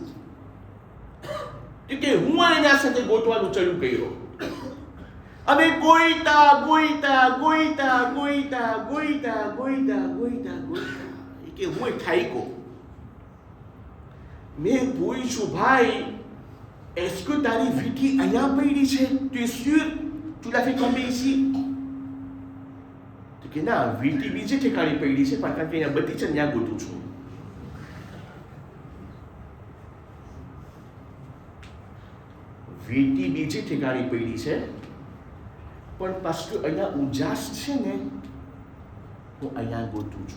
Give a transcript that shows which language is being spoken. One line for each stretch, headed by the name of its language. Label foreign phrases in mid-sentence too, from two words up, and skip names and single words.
Gujarati: તો કે હું એના સાથે ગોતવાનું ચાલુ કર્યો. અમે ગોઈતા કે હું થાઈકો. મેં પૂછ્યું, ભાઈ
French: est-ce que
Gujarati: તારી વીંટી અહીંયા પડી છે?
French: tu es sûr? tu l'as fait tomber ici?
Gujarati: તો કે ના, વીંટી બીજે ઠેકાણે પડી છે, પણ કારણ કે અહીંયા બધી છે ત્યાં ગોતું છું. વીંટી બીજે ઠેકાણે પડી છે, પણ પાછું અહીંયા ઉજાસ છે ને, હું અહીંયા ગોતું છું.